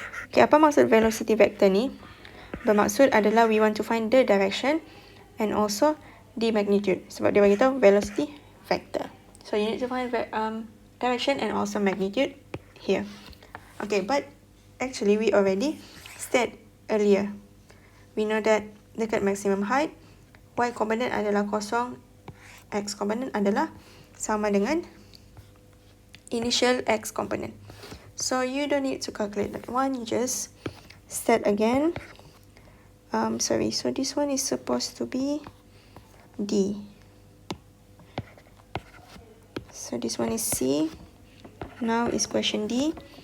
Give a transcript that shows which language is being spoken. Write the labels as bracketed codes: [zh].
[en] Okay, [ms] apa maksud velocity vector ni? Bermaksud adalah [en] we want to find the direction and also the magnitude. [ms] Sebab dia bagi tahu [en] velocity vector. So you need to find direction and also magnitude here. Okay, but actually we already said earlier. We know that [ms] dekat maximum height, y component adalah kosong, x component adalah sama dengan initial x component. [en] So you don't need to calculate that one, you just set again. Sorry, so this one is supposed to be D. So this one is C. Now is question D.